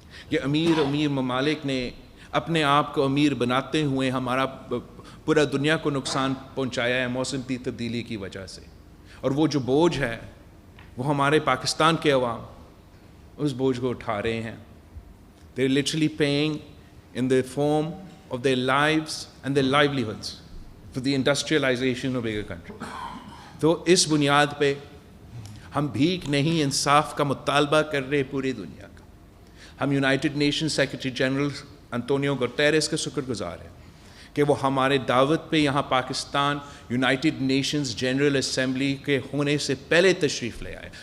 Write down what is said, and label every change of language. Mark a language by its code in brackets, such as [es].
[ur] یہ امیر ممالک نے اپنے آپ کو امیر بناتے ہوئے ہمارا پورا دنیا کو نقصان پہنچایا ہے موسمی تبدیلی کی وجہ سے. اور وہ جو بوجھ ہے وہ ہمارے پاکستان کے عوام اس بوجھ کو اٹھا رہے ہیں. [en] They're literally paying in the form of their lives and their livelihoods for the industrialization of bigger country. [ur] تو اس بنیاد پہ ہم بھیک نہیں انصاف کا مطالبہ کر رہے پوری دنیا کا. ہم United nation secretary general انطونیو Guterres کا شکر گزار ہیں کہ وہ ہمارے دعوت پہ یہاں Pakistan United nations general assembly کے ہونے سے پہلے تشریف لے آئے.